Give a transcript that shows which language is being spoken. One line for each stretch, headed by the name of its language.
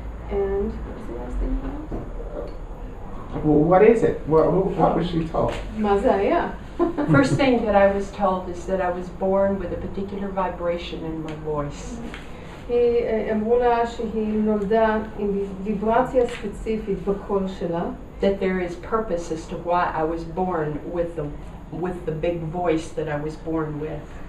English: And what's the last thing about? Well, what is it? What was she told?
Hebrew: מה זה היה?
English: First thing that I was told is that I was born with a particular vibration in my voice.
Hebrew: אמרו לה שהיא נולדה עם ויברציה ספציפית בקול שלה.
English: That there is purpose as to why I was born with the big voice that I was born with.